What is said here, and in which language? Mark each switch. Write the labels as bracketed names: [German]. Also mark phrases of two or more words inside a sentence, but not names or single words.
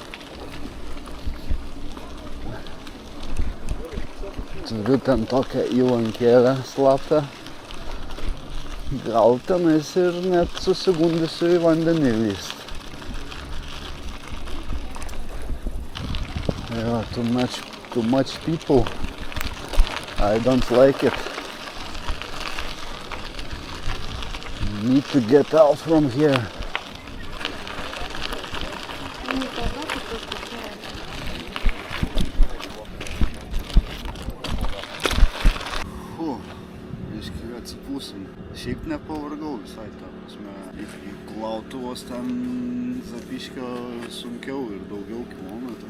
[Lithuanian] Turiu ten tokią įlankėlę slaptą. Gal tenais ir net susigundysiu į vandenį lyst. [English] Yeah, too much people. I don't like it. Need to get out from here. [Lithuanian] Šiaip nepavargau visai, ta prasme. Į Klautuvos ten Zapiškio sunkiau ir daugiau kilometrų.